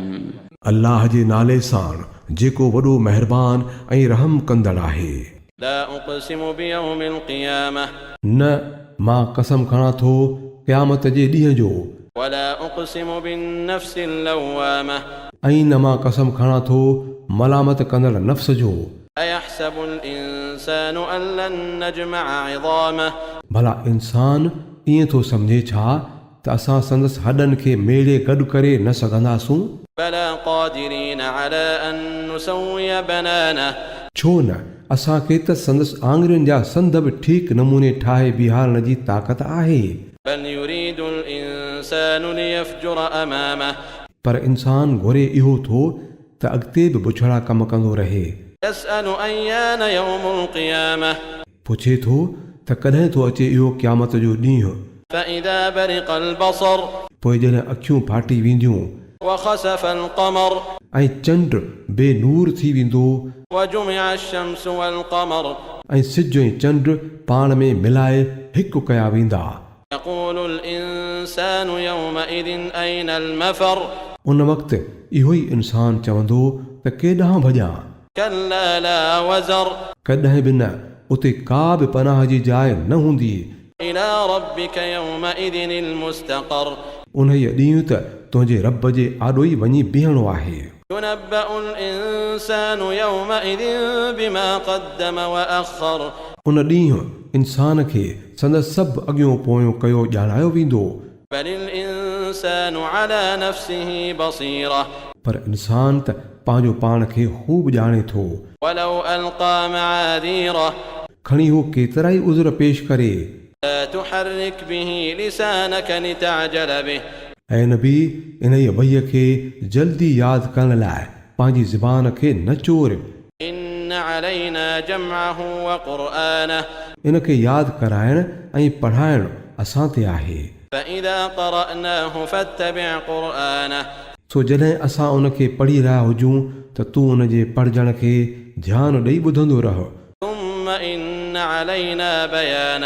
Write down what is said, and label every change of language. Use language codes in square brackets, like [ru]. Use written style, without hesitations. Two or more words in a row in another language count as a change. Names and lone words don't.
[sd] अल्लाह जे नाले सां जेको वॾो महिरबान ऐं रहम कंदड़ आहे। [ar] لا أقسم بيوم القيامة, [sd] न मां कसम खणां थो क़यामत जे ॾींहं जो। [ar] ولا أقسم بالنفس اللوامة, [sd] ऐं न मां कसम खणां थो मलामत कंदड़ नफ़्स जो। [ar] أيحسب الإنسان ألن نجمع عظامه, [sd] भला इंसान ईअं थो सम्झे छा त असां संदसि हॾनि खे मेड़े गॾु करे न सघंदासूं। [ar] بلى قادرين على أن نسوي بنانه, [sd] छो न असांखे त संदसि आङुरियुनि जा संद बि ठीकु नमूने ठाहे बीहारण जी ताक़त आहे। [ar] بل يريد الإنسان ليفجر أمامه, [sd] पर इंसान घुरे इहो थो त अॻिते बि बुछड़ा कम कंदो रहे। [ar] يسأل أيان يوم القيامة, [sd] पुछे थो त कॾहिं थो अचे इहो क़यामत जो ॾींहुं। [ar] فإذا برق البصر, [sd] पोइ जॾहिं अखियूं फाटी वेंदियूं [ar] وخسف القمر, [sd] ऐं चंड बेनूर थी वेंदो [ar] وجمع الشمس والقمر, [sd] ऐं सिज ऐं चंड पाण में मिलाए हिकु कया वेंदा। [ar] يقول الإنسان يومئذ أين المفر, [sd] उन वक़्तु इहो ई इंसान चवंदो त केॾांहुं भॼां। [ar] كلا لا وزر, [sd] कॾहिं बि न, उते का बि पनाह जी जाइ न हूंदी। [ar] إلى ربك يومئذ المستقر, [sd] उन ॾींहुं त तुंहिंजे रब जे आॾो ई वञी बीहणो आहे। [ar] ينبأ الإنسان يومئذ بما قدم وأخر, [sd] उन ॾींहुं इंसान खे संदसि सभु अॻियों पोयों कयो ॼाणायो वेंदो। [ar] بل الإنسان على نفسه بصيرة, [sd] पर इंसान त पंहिंजो पाण खे खूब ॼाणे थो। [ar] ولو ألقى معاذيره, [sd] खणी हू केतिरा ई उज़र पेश करे। [ar] لا تحرك به لسانك لتعجل به, [sd] ऐं नबी इन वहीअ खे जल्दी यादि करण लाइ पंहिंजी ज़बान खे न चोर। [ar] إن علينا جمعه وقرآنه, [sd] इन खे यादि कराइण ऐं पढ़ाइण असां ते आहे। [ar] فإذا قرأناه فاتبع قرآنه, [sd] सो जॾहिं असां उन खे पढ़ी रहिया हुजूं त तूं उन जे पढ़जण खे ध्यानु ॾेई ॿुधंदो रह। [ar] ثم إن علينا بيانه,